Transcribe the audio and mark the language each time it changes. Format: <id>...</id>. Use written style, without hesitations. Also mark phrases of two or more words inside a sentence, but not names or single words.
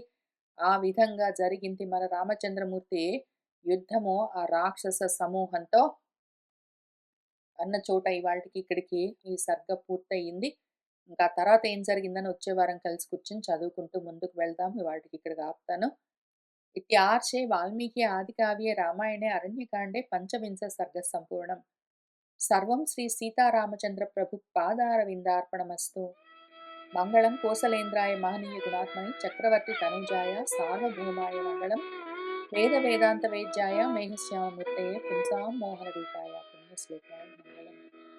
<te>ఆ విధంగా జరిగింది మన రామచంద్రమూర్తి యుద్ధము ఆ రాక్షస సమూహంతో అన్న చోట ఇవాల్టికి ఇక్కడికి ఈ సర్గ పూర్తయింది. ఇంకా తర్వాత ఏం జరిగిందని వచ్చే వారం కలిసి కూర్చొని చదువుకుంటూ ముందుకు వెళ్దాం. ఇవాల్టికి ఇక్కడికి ఆపుతాను.</te> <sa>इत्यार्षे वाल्मीकि आदिकाव्ये रामायणे अरण्यकाण्डे पञ्चविंश सर्गः सम्पूर्णम्। सर्वं श्री सीतारामचन्द्रप्रभुपादारविन्दार्पणमस्तु। मङ्गलं कोसलेन्द्राय महनीय गुणात्मने चक्रवर्ति तनुजाय सार्वभौमाय मङ्गलं वेदवेदान्तवेद्याय मेघश्याममूर्तये पुंसां मोहनरूपाय पुण्यश्लोकाय मङ्गलम्।</sa>